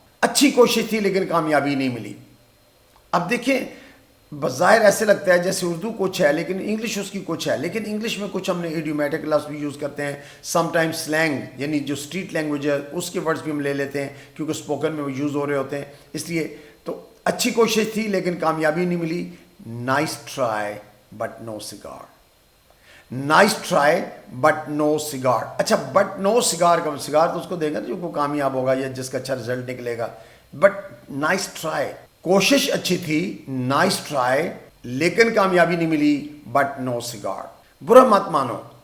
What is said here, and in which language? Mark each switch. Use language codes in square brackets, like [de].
[ur] اچھی کوشش تھی لیکن کامیابی نہیں ملی. اب دیکھیں بظاہر ایسے لگتا ہے جیسے اردو کچھ ہے لیکن انگلش اس کی کچھ ہے، لیکن انگلش میں کچھ ہم نے ایڈیومیٹک لفظ بھی یوز کرتے ہیں، سم ٹائم سلینگ یعنی جو اسٹریٹ لینگویج ہے اس کے ورڈز بھی ہم لے لیتے ہیں کیونکہ اسپوکن میں وہ یوز ہو رہے ہوتے ہیں. اس لیے تو اچھی کوشش تھی لیکن کامیابی نہیں ملی. [en] Nice try but no cigar, nice try but no cigar. [ur] اچھا [en] but no cigar [ur] کا سگار تو اس کو دے گا جو کامیاب ہوگا یا جس کا اچھا رزلٹ نکلے گا. [en] but nice try, [ur] کوشش اچھی تھی، [en] nice try [ur] لیکن کامیابی نہیں ملی، [en] But no cigar. [ur] برا مت مانو.